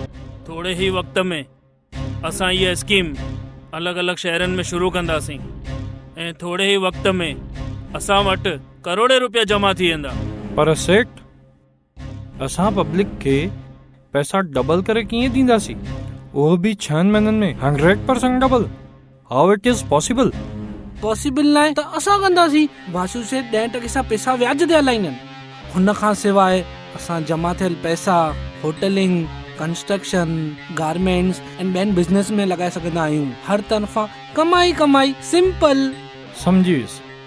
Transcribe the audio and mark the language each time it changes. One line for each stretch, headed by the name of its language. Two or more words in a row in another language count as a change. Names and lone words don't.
Sindhi: थोरे ई वक़्त में असां इहा स्कीम अलॻि अलॻि शहरनि में शुरू कंदासीं ऐं थोरे ई वक़्त में असां वटि करोड़े रुपया जमा थी वेंदा। पर सेठ, असां पब्लिक खे पैसा डबल करे कीअं ॾींदासीं, उहो बि 6 महीननि में 100% डबल?
English: How it is possible?
Sindhi: पॉसिबल न आहे त असां कंदासीं। वासु सेठ 10% सां पैसा व्याज ते हलाईंदा आहिनि। हुन खां सवाइ असां जमा थियल पैसा
English: hoteling, construction, garments
Sindhi: ऐं ॿियनि बिज़नेस में लॻाए सघंदा आहियूं। हर तरफ़ां कमाई कमाई, सिंपल। सम्झी वियुसि।